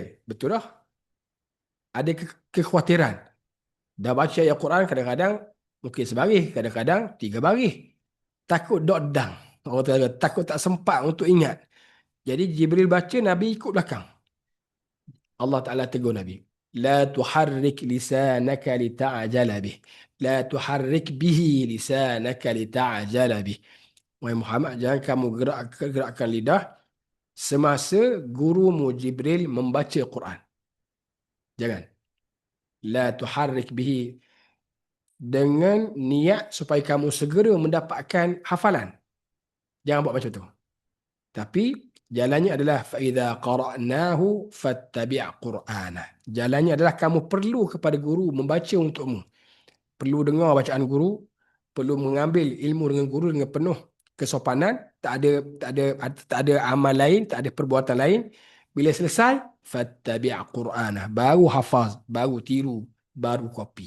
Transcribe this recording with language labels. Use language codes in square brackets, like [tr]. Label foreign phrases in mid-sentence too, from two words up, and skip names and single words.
[ms] Betul lah. Ada kekhawatiran. Dah baca ayat Quran kadang-kadang mungkin sebaris, kadang-kadang 3 baris. Takut dodang. Takut tak sempat untuk ingat. Jadi Jibril baca, Nabi ikut belakang. Allah Ta'ala tegur Nabi. [ar] لا تحرك لسانك لتعجل به. لا تحرك به لسانك لتعجل به. [ms] Wahai Muhammad, jangan kamu gerakkan lidah semasa gurumu Jibril membaca Quran. Jangan. [ar] لا تحرك به, [ms] dengan niat supaya kamu segera mendapatkan hafalan. Jangan buat macam tu. Tapi jalannya adalah [ar] فَإِذَا قَرَأْنَاهُ فَاتَّبِعْ قُرْآنَهُ. [ms] Jalannya adalah kamu perlu kepada guru membaca untukmu. Perlu dengar bacaan guru, perlu mengambil ilmu dengan guru dengan penuh kesopanan, tak ada amal lain, tak ada perbuatan lain. Bila selesai, [ar] فاتبع قرآنه. [ms] Baru hafaz, baru tiru, baru copy.